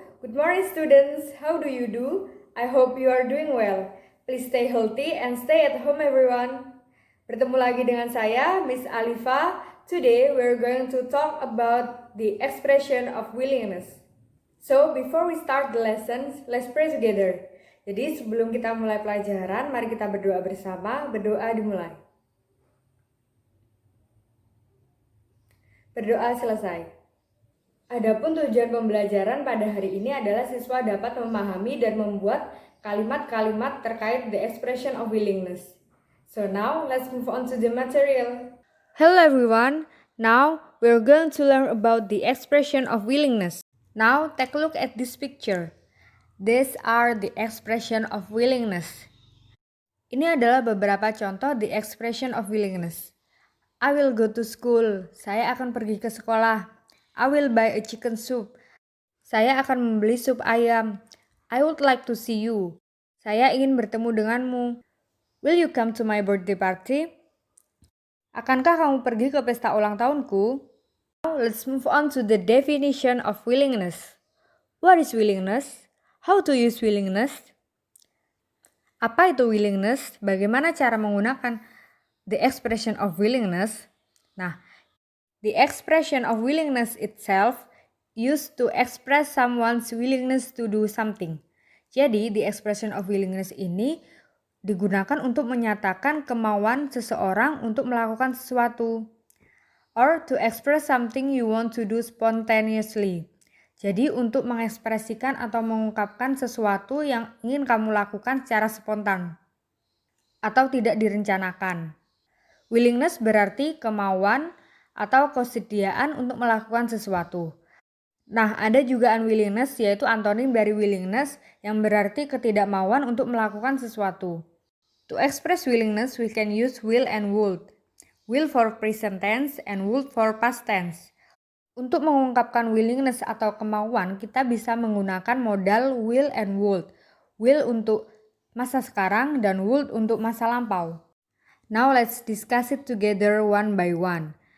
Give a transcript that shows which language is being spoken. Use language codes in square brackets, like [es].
[en] Good morning students, how do you do? I hope you are doing well. Please stay healthy and stay at home everyone. [id] Bertemu lagi dengan saya, Miss Alifa. [en] Today we're going to talk about the expression of willingness. So before we start the lessons, let's pray together. [id] Jadi sebelum kita mulai pelajaran, mari kita berdoa bersama. Berdoa dimulai. Berdoa selesai. Adapun tujuan pembelajaran pada hari ini adalah siswa dapat memahami dan membuat kalimat-kalimat terkait the expression of willingness. [en] So now, let's move on to the material. Hello everyone, now we're going to learn about the expression of willingness. Now, take a look at this picture. These are the expression of willingness. [id] Ini adalah beberapa contoh the expression of willingness. [en] I will go to school. [id] Saya akan pergi ke sekolah. [en] I will buy a chicken soup. [id] Saya akan membeli sup ayam. [en] I would like to see you. [id] Saya ingin bertemu denganmu. [en] Will you come to my birthday party? [id] Akankah kamu pergi ke pesta ulang tahunku? [en] Now let's move on to the definition of willingness. What is willingness? How to use willingness? [id] Apa itu willingness? Bagaimana cara menggunakan the expression of willingness? [en] Nah, the expression of willingness itself used to express someone's willingness to do something. [id] Jadi, the expression of willingness ini digunakan untuk menyatakan kemauan seseorang untuk melakukan sesuatu. [en] Or to express something you want to do spontaneously. [id] Jadi, untuk mengekspresikan atau mengungkapkan sesuatu yang ingin kamu lakukan secara spontan atau tidak direncanakan. Willingness berarti kemauan atau kesediaan untuk melakukan sesuatu. Nah, ada juga unwillingness, yaitu antonim dari willingness yang berarti ketidakmauan untuk melakukan sesuatu. [en] To express willingness, we can use will and would. Will for present tense and would for past tense. [id] Untuk mengungkapkan willingness atau kemauan, kita bisa menggunakan modal will and would. Will untuk masa sekarang dan would untuk masa lampau. [en] Now let's discuss it together one by one.